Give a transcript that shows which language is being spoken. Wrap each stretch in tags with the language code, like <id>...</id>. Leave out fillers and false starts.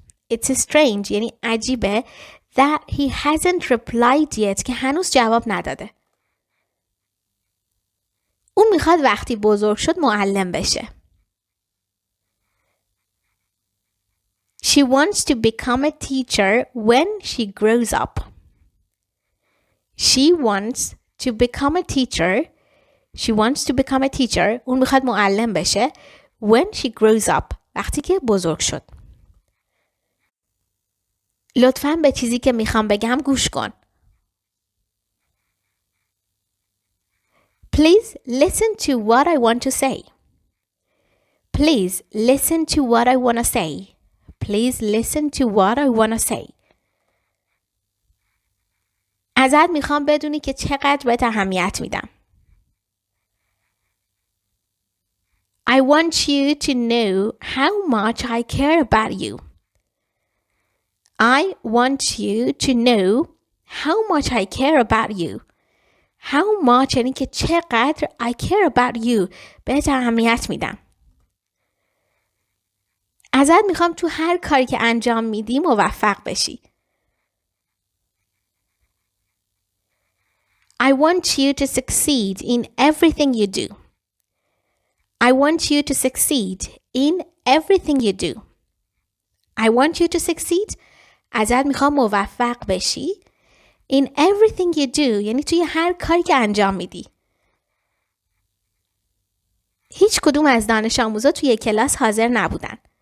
<en>It's strange</en> <fa>یعنی عجیبه</fa> <en>that he hasn't replied yet</en> <fa>که هنوز جواب نداده. اون میخواد وقتی بزرگ شد معلم بشه.</fa> <en>She wants to become a teacher when she grows up. She wants to become a teacher. She wants to become a teacher.</en> <fa>اون میخواد معلم بشه.</fa> <en>When she grows up.</en> <fa>وقتی که بزرگ شد. لطفاً به چیزی که میخوام بگم گوش کن.</fa> <en>Please listen to what I want to say. Please listen to what I want to say. Please listen to what I want to say.</en> <fa>ازت میخوام بدونی که چقدر بهت اهمیت میدم.</fa> <en>I want you to know how much I care about you. I want you to know how much I care about you. How much</en> <fa>یعنی که چقدر</fa> <en>I care about you</en> <fa>بهت اهمیت میدم. ازت میخوام تو هر کاری که انجام میدی موفق بشی.</fa> <en>I want you to succeed in everything you do. I want you to succeed in everything you do. I want you to succeed.</en> <fa>ازت میخوام موفق بشی.</fa> <en>In everything you do</en> <fa>یعنی توی هر کاری که انجام میدی. هیچ کدوم از دانش آموزا توی کلاس حاضر نبودن.</fa>